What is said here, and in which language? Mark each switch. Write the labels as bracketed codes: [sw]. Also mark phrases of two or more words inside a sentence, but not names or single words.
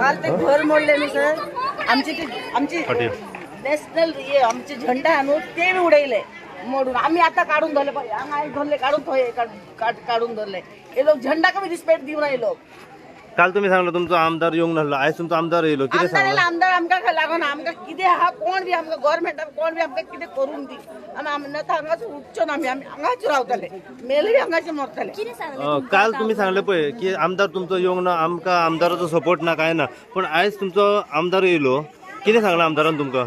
[mr] काल ते घर मोडले मी सर आमची नॅशनल आमचे झेंडा आणून ते उडवले मोडून आम्ही आता काढून धरले धरले काढून धरले हे लोक झेंडा कमी रिस्पेक्ट देऊ नये लोक [kok] काल तुम्ही सांगलं तुमचा आमदार येऊन राहिलो आज तुमचा आमदार येलो किती सांगला आमदार आमका लागून आमका किती हा कोण बी आमका गव्हर्नमेंट कोण बी आमका किती करून दी आम्ही नंतर हांगाच उठचो ना आम्ही हांगाच रावतले मेले बी हांगाचे मरतले काल तुम्ही सांगले पळय की आमदार तुमचो येऊन ना आमका आमदाराचो सपोर्ट ना काय ना पण आज तुमचो आमदार येयलो किती सांगला आमदारान तुमका